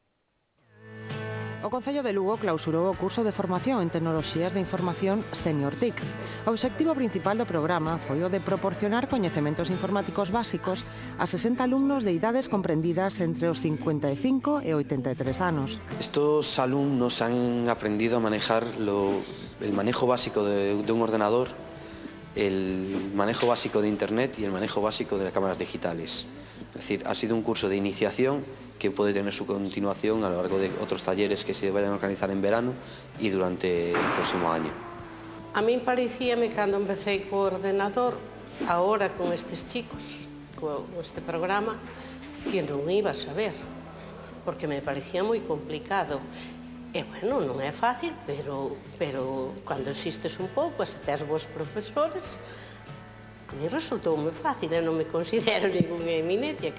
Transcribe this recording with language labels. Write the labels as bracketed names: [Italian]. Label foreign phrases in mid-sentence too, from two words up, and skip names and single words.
[Galician] O Concello de Lugo clausurou o curso de formación en tecnoloxías de información Senior TIC. O obxectivo principal do programa foi o de proporcionar coñecementos informáticos básicos a 60 alumnos de idades comprendidas entre os 55 e 83 anos. [Spanish] Estos alumnos han aprendido a manejar el manejo básico de un ordenador, el manejo básico de Internet y el manejo básico de las cámaras digitales. Es decir, ha sido un curso de iniciación que puede tener su continuación a lo largo de otros talleres que se vayan a organizar en verano y durante el próximo año. [Galician] A mí parecíame cando empecé co ordenador, ahora con estes chicos, con este programa, que non iba a saber, porque me parecía moi complicado. E, bueno, non é fácil, pero cando existes un pouco, se tes bons profesores, a mí resultoume fácil, eu non me considero ninguna eminencia.